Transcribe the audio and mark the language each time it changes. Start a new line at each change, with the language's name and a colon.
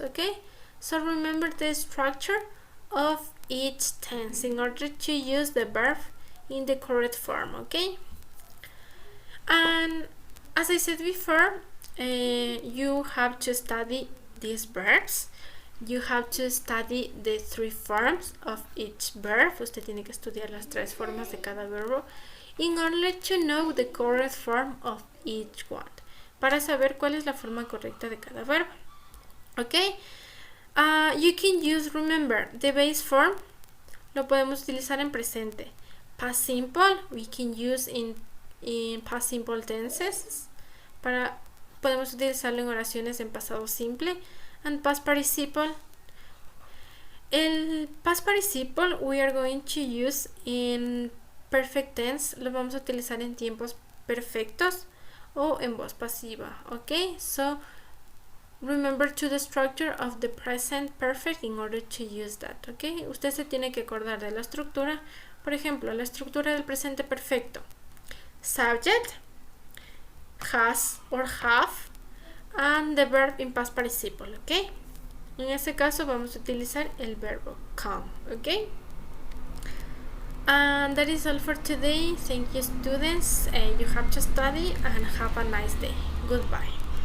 English: Okay, so remember the structure of each tense in order to use the verb in the correct form. Okay, and as I said before, you have to study these verbs. You have to study the three forms of each verb.
Spanish: Usted tiene que estudiar las tres formas de cada verbo
English: in order to know the correct form of each one,
Spanish: para saber cuál es la forma correcta de cada verbo.
English: Okay, you can use, remember, the base form
Spanish: lo podemos utilizar en presente.
English: Past simple we can use in past simple tenses,
Spanish: podemos utilizarlo en oraciones en pasado simple.
English: And past participle, el past participle we are going to use in perfect tense,
Spanish: lo vamos a utilizar en tiempos perfectos o en voz pasiva.
English: Okay, so remember to the structure of the present perfect in order to use that.
Spanish: Okay, usted se tiene que acordar de la estructura. Por ejemplo, la estructura del presente perfecto: subject,
English: has or have, and the verb in past participle, ¿ok?
Spanish: En este caso vamos a utilizar el verbo come, ¿ok?
English: And that is all for today. Thank you, students. You have to study and have a nice day. Goodbye.